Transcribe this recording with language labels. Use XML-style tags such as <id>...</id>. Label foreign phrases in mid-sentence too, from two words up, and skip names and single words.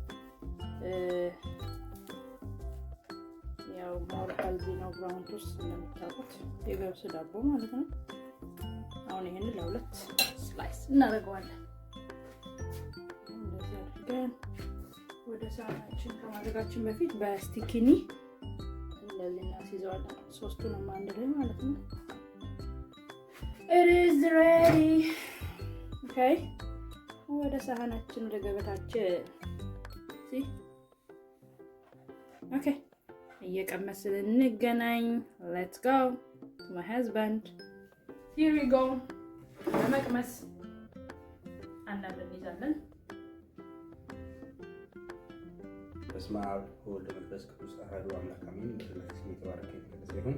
<am>ያው</am> <en>more healthy</en> <am>ነው</am> <en>brown toast</en> <am>እንደምታውቁት የገብስ ዳቦ ማለት ነው። አሁን ይሄንን ለሁለት ስላይስ እናደርገዋለን። እንደዚህ አድርገን ወደ ሳህናችን ከማድረጋችን በፊት በስቲኪኒ እንደዚህ እናስይዘዋለን። ሶስቱንም አንድ ላይ ማለት ነው።</am> <en>it is ready okay</en> <am>ወደ ሳህናችን ወደ ገበታችን</am> <en>okay</en> <am>እየቀመስን እንገናኝ።</am> <en>let's go to my husband. here we go</en> <am>ለመቅመስ አንዳንድ እንይዛለን።</am> <gez>በስመ አብ ወወልድ ወመንፈስ ቅዱስ አሐዱ አምላክ አሜን።</gez> <am>በስላሴ የተባረከ የተቀደሰ ይሁን</am>